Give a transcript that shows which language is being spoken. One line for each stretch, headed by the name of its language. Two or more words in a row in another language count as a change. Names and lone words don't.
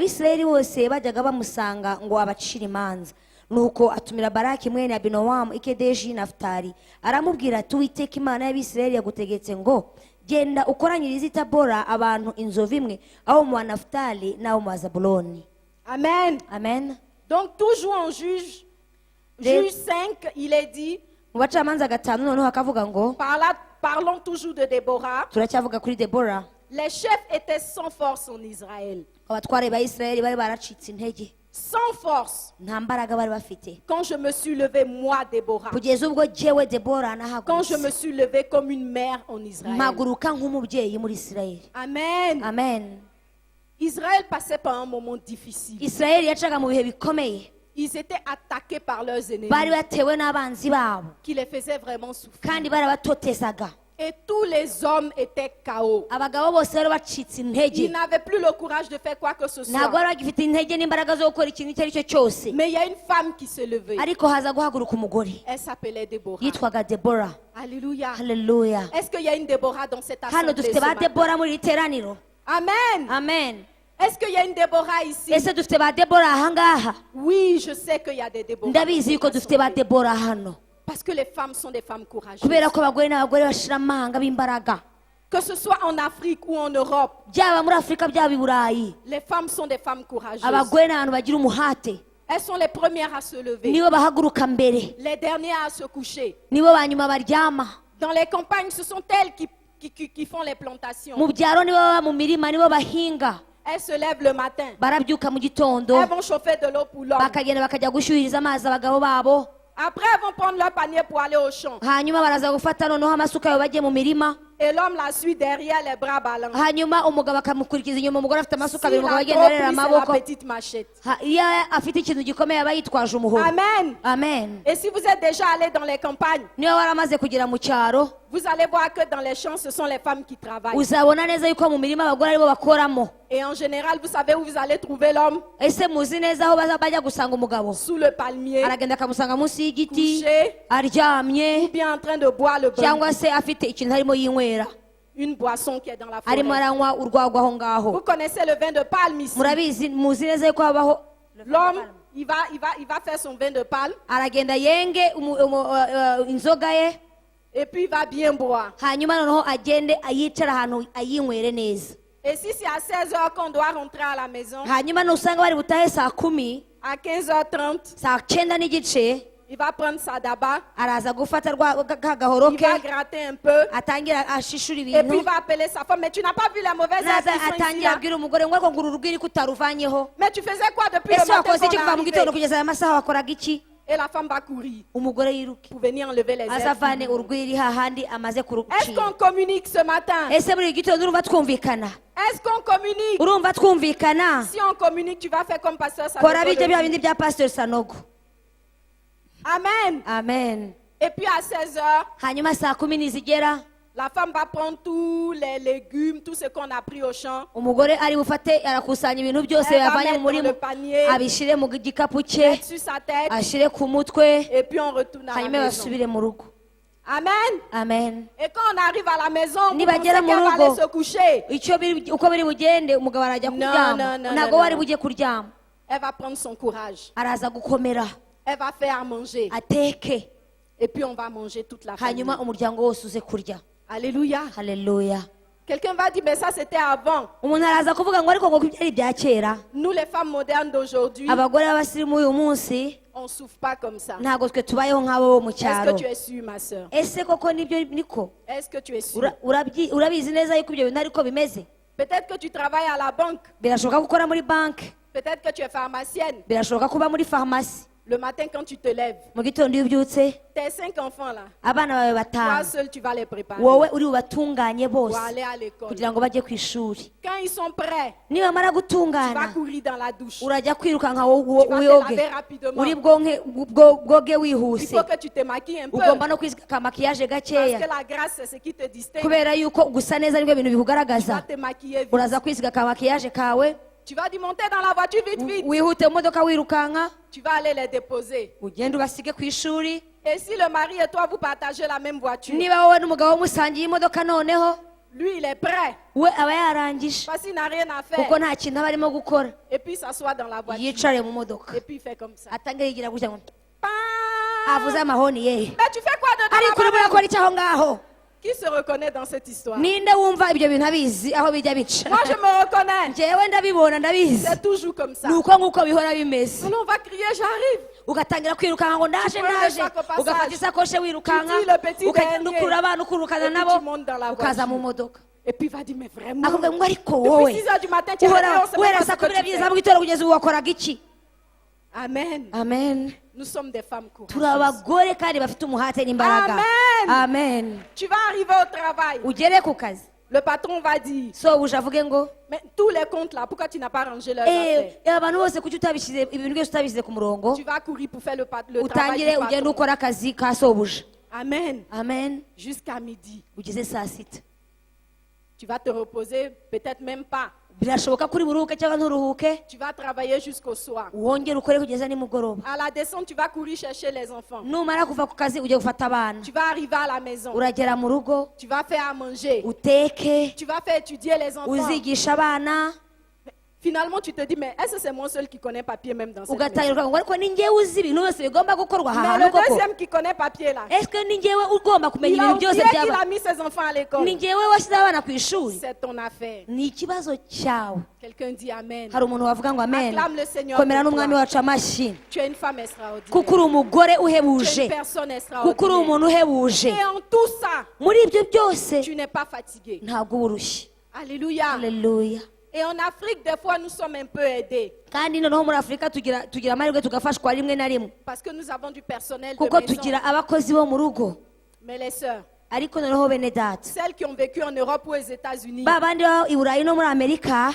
Kinyarwanda: Abisirayeli bose bajyaga bamusanga ngo abacire imanza. nuko atumira Baraki mwene Abinowamu ikedeshi Nafutali aramubwira ati Uwiteka Imana y'Abisirayeli yagutegetse ngo genda ukoranyirize i Tabora abantu inzovu imwe aho mu Nafutali n'aho mu Zabuloni. Amen. Amen.
French: Donc toujours en Juge 5, il est dit,
Kinyarwanda: mu bacamanza gatanu noneho hakavuga ngo
French: parlons toujours de Déborah.
Kinyarwanda: turacyavuga kuri Debora.
French: Les chefs étaient sans force en Israël.
Kinyarwanda: abatware ba Isirayeli bari baracitse intege,
French: Sans force.
Kinyarwanda: nta mbaraga bari bafite.
French: Quand je me suis levée, moi, Déborah.
Kinyarwanda: kugeza ubwo jewe Debora
French: Quand je me
Kinyarwanda: nahagurutse
French: suis levée comme une mère en Israël.
Kinyarwanda: mpaguruka nk'umubyeyi muri Isirayeli. Amen. Amen.
French: Israël passait par un moment difficile.
Kinyarwanda: Isirayeli yacaga mu bihe bikomeye,
French: Ils étaient attaqués par leurs ennemis
Kinyarwanda: bari batewe n'abanzi babo
French: qui les faisaient vraiment souffrir.
Kinyarwanda: kandi barabatotezaga.
French: Et tous les hommes étaient KO.
Kinyarwanda: abagabo bose bari bacitse
French: Ils
Kinyarwanda: intege,
French: n'avaient plus le courage de faire quoi que ce
Kinyarwanda: ntabwo
French: soit.
Kinyarwanda: bari bagifite intege n'imbaraga zo gukora ikintu icyo ari cyo cyose.
French: Mais il y a une femme qui s'est levée.
Kinyarwanda: ariko haza guhaguruka umugore
French: Elle s'appelait Déborah.
Kinyarwanda: yitwaga Debora. Alléluia. Haleluya.
French: Est-ce qu'il y a une Déborah dans cette
Kinyarwanda: hano
French: assemblée
Kinyarwanda: dufite
French: ce
Kinyarwanda: ba
French: matin?
Kinyarwanda: Debora muri iri teraniro. Amen. Amen.
French: Est-ce qu'il y a une Déborah ici?
Kinyarwanda: ese dufite ba Debora ahangaha?
French: Oui, je sais qu'il y a des Déborah.
Kinyarwanda: ndabizi yuko dufite ba Debora hano,
French: Parce que les femmes sont des femmes courageuses.
Kinyarwanda: kubera ko abagore n'abagore bashira amahanga b'imbaraga,
French: Que ce soit en Afrique ou en Europe,
Kinyarwanda: byaba muri Afurika byaba i Burayi.
French: les femmes sont des femmes courageuses.
Kinyarwanda: abagore ni abantu bagira umuhate,
French: Elles sont les premières à se lever,
Kinyarwanda: nibo bahaguruka mbere,
French: les dernières à se coucher.
Kinyarwanda: nibo ba nyuma baryama.
French: Dans les campagnes, ce sont elles qui font les plantations.
Kinyarwanda: mu byaro nibo baba mu mirima, nibo bahinga.
French: Elles se lèvent le matin.
Kinyarwanda: barabyuka mu gitondo
French: Elles vont chauffer de l'eau pour l'homme.
Kinyarwanda: bakagenda bakajya gushyuhiriza amazi abagabo babo,
French: Après, elles vont prendre leur panier pour aller au champ.
Kinyarwanda: hanyuma baraza gufata noneho amasuka yabo bajye mu mirima,
French: Et l'homme la suit derrière, les bras ballants.
Kinyarwanda: hanyuma umugabo akamukurikiza inyuma. umugore afite amasuka abiri,
French: S'il
Kinyarwanda: umugabo
French: a
Kinyarwanda: agenda
French: trop
Kinyarwanda: arera
French: pris, c'est la
Kinyarwanda: amaboko.
French: petite machette.
Kinyarwanda: Iyo afite ikintu gikomeye aba yitwaje umuhoro. Amen. Amen.
French: Et si vous êtes déjà allé dans les campagnes,
Kinyarwanda: niba waramaze kugera mu cyaro,
French: vous allez voir que dans les champs, ce sont les femmes qui travaillent.
Kinyarwanda: uzabona neza yuko mu mirima abagore aribo bakoramo.
French: Et en général, vous savez où vous allez trouver l'homme?
Kinyarwanda: ese muzi neza aho bajya gusanga umugabo?
French: Sous le palmier,
Kinyarwanda: aragenda akamusanga munsi y'igiti
French: couché,
Kinyarwanda: aryamye,
French: bien en train de boire le bain.
Kinyarwanda: cyangwa se afite ikintu arimo yinywera,
French: Une boisson qui est dans la
Kinyarwanda: arimo
French: forêt.
Kinyarwanda: aranywa urwagwa aho ngaho.
French: Vous connaissez le vin de palme ici.
Kinyarwanda: murabizi muzi neza yuko habaho
French: L'homme, il va faire son vin de palme
Kinyarwanda: aragenda yenge inzoga ye,
French: et puis il va bien boire.
Kinyarwanda: hanyuma noneho agende ayicara ahantu ayinywere neza.
French: Et si c'est à 16h qu'on doit rentrer à la maison,
Kinyarwanda: hanyuma nusanga bari butahe saa 10,
French: à 15h30,
Kinyarwanda: saa 9 n'igice,
French: il va prendre sa daba,
Kinyarwanda: araza gufata kagahoro
French: il
Kinyarwanda: ke,
French: va gratter un peu,
Kinyarwanda: atangira ashishura
French: et puis il
Kinyarwanda: ibintu,
French: va appeler sa femme. Mais tu n'as pas vu les mauvaises herbes
Kinyarwanda: naza
French: qui sont ici,
Kinyarwanda: atangira
French: là?
Kinyarwanda: abwira umugore ngo ariko nguru rugwiri kutaruvanyeho.
French: Mais tu faisais quoi depuis le
Kinyarwanda: ese
French: matin
Kinyarwanda: wakoze iki
French: qu'on
Kinyarwanda: kuva mu
French: est
Kinyarwanda: gitondo
French: arrivé?
Kinyarwanda: kugeza aya masaha wakoraga iki?
French: Et la femme va courir
Kinyarwanda: umugore yiruke
French: pour venir enlever les herbes.
Kinyarwanda: azavane urwiri hahandi amaze
French: Est-ce
Kinyarwanda: kurucira.
French: qu'on communique ce matin?
Kinyarwanda: ese muri iki gitondo urumva twumvikana?
French: Est-ce qu'on communique?
Kinyarwanda: urumva twumvikana?
French: Si on communique, tu vas faire comme pasteur
Kinyarwanda: kora Sanogo bijya
French: le
Kinyarwanda: bya
French: dit.
Kinyarwanda: bindi bya Pastor Sanogo. Amen. Amen.
French: Et puis à 16h,
Kinyarwanda: hanyuma saa 10 nizigera,
French: la femme va prendre tous les légumes, tout ce qu'on a pris au champ.
Kinyarwanda: umugore ari bufate arakusanya ibintu byose
French: Elle va
Kinyarwanda: yavanye
French: mettre
Kinyarwanda: mu
French: dans
Kinyarwanda: murima,
French: le panier,
Kinyarwanda: abishire mu gikapu cye,
French: mettre sur sa tête,
Kinyarwanda: ashire ku mutwe,
French: et puis on retourne à la
Kinyarwanda: hanyuma
French: maison.
Kinyarwanda: basubire mu rugo. Amen. Amen.
French: Et quand on arrive à la maison, vous pensez
Kinyarwanda: Nibagera
French: qu'elle
Kinyarwanda: mu
French: va
Kinyarwanda: rugo,
French: aller se coucher.
Kinyarwanda: uko biri bugende umugabo arajya
English: No,
Kinyarwanda: kuryama,
English: no, no,
Kinyarwanda: ntabwo
English: no,
Kinyarwanda: wari
English: no.
Kinyarwanda: bujye kuryama.
French: Elle va prendre son courage.
Kinyarwanda: araza gukomera,
French: Elle va faire à manger.
Kinyarwanda: ateke,
French: Et puis on va manger toute la famille.
Kinyarwanda: hanyuma umuryango wose uze kurya. Alléluia. Haleluya.
French: Quelqu'un va dire, mais ça c'était avant.
Kinyarwanda: umuntu araza kuvuga ngo ariko ngo byari ibya kera.
French: Nous les femmes modernes d'aujourd'hui,
Kinyarwanda: abagore b'abasirimu uyu munsi
French: on ne souffre pas comme ça.
Kinyarwanda: ntabwo twe tubayeho nk'abo bo mu
French: Est-ce
Kinyarwanda: cyaro.
French: que tu es sûre, ma soeur?
Kinyarwanda: ese koko nibyo niko?
French: Est-ce que tu es sûre?
Kinyarwanda: Urabizi neza yuko ibyo bintu ariko bimeze?
French: Peut-être que tu travailles à la banque.
Kinyarwanda: birashoboka gukora muri banki,
French: Peut-être que tu es pharmacienne.
Kinyarwanda: birashoboka kuba muri farumasi.
French: Le matin, quand tu te lèves,
Kinyarwanda: mu gitondo iyo ubyutse,
French: tes 5 enfants là,
Kinyarwanda: abana bawe
French: toi
Kinyarwanda: batanu
French: seul, tu vas les préparer
Kinyarwanda: wowe uri bubatunganye
French: pour
Kinyarwanda: bose
French: aller à l'école.
Kinyarwanda: kugira ngo bajye ku ishuri.
French: Quand ils sont prêts,
Kinyarwanda: nibamara
French: tu vas
Kinyarwanda: gutungana
French: courir dans la douche.
Kinyarwanda: urajya kwirukanka
French: Tu vas te
Kinyarwanda: wiyoge,
French: laver rapidement.
Kinyarwanda: uri bwoge
French: Il
Kinyarwanda: wihuse.
French: faut que tu te maquilles un peu.
Kinyarwanda: ugomba no kwisiga makiyaje
French: Parce
Kinyarwanda: gakeya,
French: que la grâce, c'est ce qui te distingue.
Kinyarwanda: kubera yuko gusa neza nibyo bintu
French: Tu vas
Kinyarwanda: bikugaragaza.
French: te maquiller vite.
Kinyarwanda: uraza kwisiga makiyaje kawe,
French: Tu vas dire monter dans la voiture vite, vite.
Kinyarwanda: wihute mu modoka wirukanka,
French: Tu vas aller les déposer.
Kinyarwanda: ugende ubasige ku ishuri.
French: Et si le mari et toi, vous partagez la même voiture,
Kinyarwanda: niba wowe n'umugabo musangiye imodoka noneho
French: Lui, il est prêt.
Kinyarwanda: we aba yarangije
French: Parce qu'il n'a rien à
Kinyarwanda: kuko
French: faire.
Kinyarwanda: nta kintu aba arimo gukora.
French: Et puis, il s'assoit dans la voiture.
Kinyarwanda: Yicare mu modoka
French: Et puis, il fait comme ça.
Kinyarwanda: atangira yigira gutya ngo Pam! avuze amahoni ye.
French: Mais tu fais quoi dedans
Kinyarwanda: ariko urimo
French: là-bas?
Kinyarwanda: urakora iki aho ngaho?
French: Qui se reconnaît dans cette histoire?
Kinyarwanda: ninde wumva ibyo bintu abizi aho bijya bica?
French: Moi, je me reconnais.
Kinyarwanda: njyewe ndabibona ndabizi.
French: C'est toujours comme ça.
Kinyarwanda: ni uko nguko bihora bimeze.
French: Alors, on va crier, j'arrive.
Kinyarwanda: ugatangira kwirukanka ngo ndaje ndaje, ugafata isakoshi wirukanka, ukagenda ukurura abana ukurukana nabo, ukaza mu modoka.
French: Et puis il va dire, mais vraiment,
Kinyarwanda: akubwira ngo ariko wowe
French: depuis 6 heures du matin, tu es réveillé, on sait
Kinyarwanda: uhora
French: pas
Kinyarwanda: saa
French: ce que
Kinyarwanda: kumi
French: tu
Kinyarwanda: n'ebyiri za
French: fais.
Kinyarwanda: mu gitondo kugeza ubu wakoraga iki? Amen. Amen.
French: Nous sommes des femmes
Kinyarwanda: turi
French: courageuses.
Kinyarwanda: abagore kandi bafite umuhate n'imbaraga. Amen. Amen.
French: Tu vas arriver au travail.
Kinyarwanda: ugere ku kazi,
French: Le patron va dire,
Kinyarwanda: sobuja avuge ngo
French: mais tous les comptes là, pourquoi tu n'as pas rangé leurs affaires?
Kinyarwanda: abantu bose kuki utabishyize ibintu byose utabishyize ku murongo,
French: Tu vas courir pour faire le travail
Kinyarwanda: utangire
French: du
Kinyarwanda: ugende
French: patron.
Kinyarwanda: ukora akazi ka sobuja. Amen. Amen.
French: Jusqu'à midi.
Kinyarwanda: ugeze saa sita
French: Tu vas te reposer, peut-être même pas.
Kinyarwanda: birashoboka kuri buruhuke cyangwa nturuhuke,
French: Tu vas travailler jusqu'au soir.
Kinyarwanda: wongere ukore kugeza nimugoroba.
French: À la descente, tu vas courir chercher les enfants.
Kinyarwanda: numara kuva ku kazi ujye gufata abana,
French: Tu vas arriver à la maison.
Kinyarwanda: uragera mu rugo
French: Tu vas faire à manger.
Kinyarwanda: uteke,
French: Tu vas faire étudier les enfants.
Kinyarwanda: uzigisha abana,
French: Finalement, tu te dis, mais est-ce que c'est moi seul qui connais papier même dans cette maison?
Kinyarwanda: ugatangira ngo ariko ni njyewe uzi ibintu byose bigomba gukorwa aha
French: Mais
Kinyarwanda: hantu
French: le
Kinyarwanda: koko.
French: deuxième qui connaît papier là, Est-ce que
Kinyarwanda: ni njyewe ugomba kumenya
French: il a
Kinyarwanda: ibintu
French: oublié
Kinyarwanda: byose
French: qu'il
Kinyarwanda: byaba?
French: a mis ses enfants à l'école.
Kinyarwanda: ni njyewe washyize abana ku ishuri?
French: C'est ton affaire.
Kinyarwanda: ni ikibazo cyawe.
French: Quelqu'un dit Amen.
Kinyarwanda: hari umuntu wavuga ngo amen.
French: Acclame le Seigneur
Kinyarwanda: komera
French: pour
Kinyarwanda: n'umwami
French: toi.
Kinyarwanda: wacu amashyi,
French: Tu es une femme extraordinaire.
Kinyarwanda: kuko uri umugore
French: Tu es
Kinyarwanda: uhebuje,
French: une personne
Kinyarwanda: kuko uri umuntu
French: extraordinaire.
Kinyarwanda: uhebuje.
French: Et en tout ça,
Kinyarwanda: muri ibyo byose
French: tu n'es pas fatigué.
Kinyarwanda: ntabwo uba urushye. Alléluia. Haleluya.
French: Et en Afrique, des fois, nous sommes un peu aidés.
Kinyarwanda: kandi noneho muri afurika tugira amahirwe tugafashwa rimwe na rimwe,
French: Parce que nous avons du personnel de
Kinyarwanda: kuko
French: maison.
Kinyarwanda: tugira abakozi bo mu rugo.
French: Mais les sœurs,
Kinyarwanda: ariko noneho bene data,
French: celles qui ont vécu en Europe ou aux États-Unis,
Kinyarwanda: ba bandi baba i burayi no muri amerika,